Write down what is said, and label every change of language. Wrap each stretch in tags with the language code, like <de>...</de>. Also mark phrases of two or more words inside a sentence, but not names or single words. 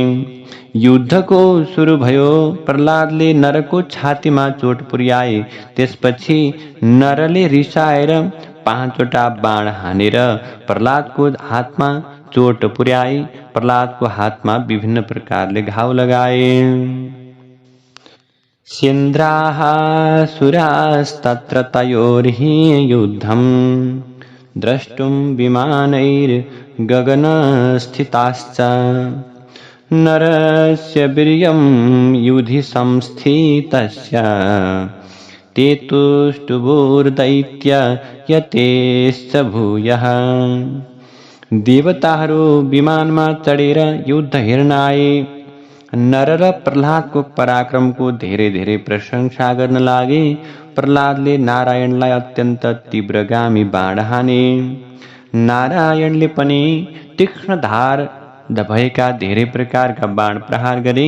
<ne>युद्धको सुरु भयो। प्रहलादले नरको छातीमा चोट पुर्याए। त्यसपछि नरले रिसाएर 5वटा बाण हानेर प्रहलादको हातमा चोट पुर्याए। प्रहलादको हातमा विभिन्न प्रकारले घाउ लगाए।</ne> <sa>सेन्द्राः सुरास्तत्र तयोर्हि युद्धं द्रष्टुं विमानैर्गगनस्थिताश्च। नरस्य वीर्यं युधि संस्थितस्य ते तुष्टुभुर्दैत्य यतेश्च भूयः।</sa> <ne>देवताहरू विमानमा चढेर युद्ध हेर्न आए। नर र प्रह्लादको पराक्रमको धेरै धेरै प्रशंसा गर्न लागे। प्रह्लादले नारायणलाई अत्यन्त तीव्रगामी बाण हाने। नारायणले पनि तीक्ष्ण धार भएका धेरै प्रकारका बाण प्रहार गरे।</ne>